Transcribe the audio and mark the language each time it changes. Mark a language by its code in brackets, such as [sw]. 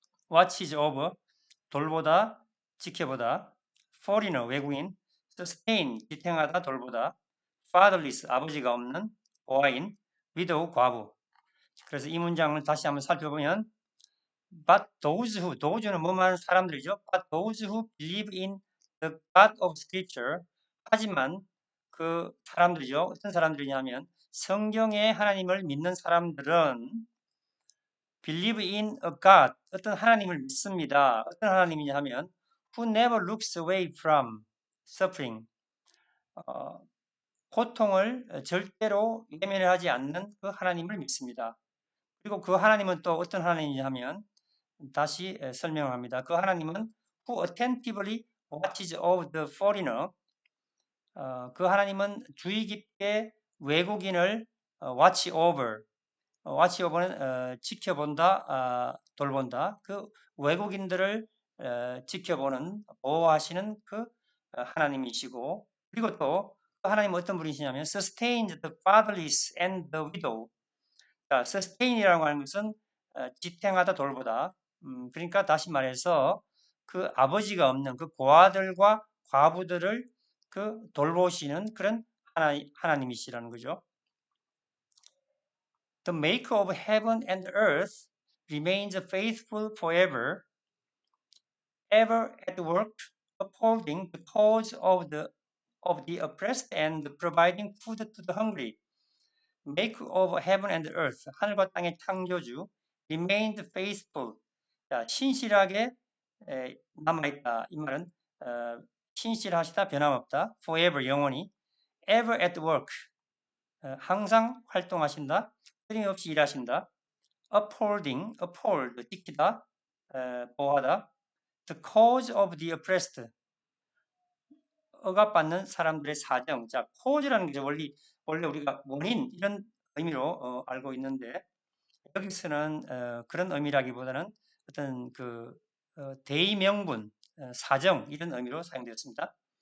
[en] Watches over, [ko] 돌보다, 지켜보다. Foreigner, 외국인. Sustain, 지탱하다, 돌보다. Fatherless, 아버지가 없는 고아인. Widow, 과부. 그래서 이 문장을 다시 한번 살펴보면 [en] But those [ko] 는 뭐만 사람들이죠. [en] But those who believe in the God of Scripture, [ko] 하지만 그 사람들이죠. 어떤 사람들이냐면 성경의 하나님을 믿는 사람들은 [en] believe in a God, [ko] 어떤 하나님을 믿습니다. 어떤 하나님이냐 하면 [en] who never looks away from suffering, [ko] 고통을 절대로 외면하지 않는 그 하나님을 믿습니다. 그리고 그 하나님은 또 어떤 하나님이냐 하면 다시 설명합니다. 그 하나님은 [en] who attentively watches over the foreigner, [ko] 그 하나님은 주의 깊게 외국인을 watch over, watch over는 지켜본다, 돌본다. 그 외국인들을 지켜보는, 보호하시는 그 하나님이시고, 그리고 또 그 하나님은 어떤 분이시냐면 [en] sustains the fatherless and the widow. [ko] 자, sustain이라고 하는 것은 지탱하다, 돌보다. 그러니까 다시 말해서 그 아버지가 없는 그 고아들과 과부들을 그 돌보시는 그런 하나님이시라는 거죠. [en] The maker of heaven and earth remains faithful forever, ever at work upholding the cause of the oppressed and providing food to the hungry. Make of heaven and earth, [ko] 하늘과 땅의 창조주, [en] remained faithful. [ko] 자, 신실하게 남아있다. 이 말은 신실하시다, 변함없다. [en] forever, [ko] 영원히. [en] ever at work, [ko] 항상 활동하신다. 끊임없이 일하신다. upholding, uphold, 지키다, 보호하다. [en] the cause of the oppressed, [ko] 억압받는 사람들의 사정. 자, cause라는 게 원래 우리가 원인 이런 의미로 알고 있는데 여기서는 그런 의미라기보다는 어떤 대의명분, 사정 이런 의미로 사용되었습니다.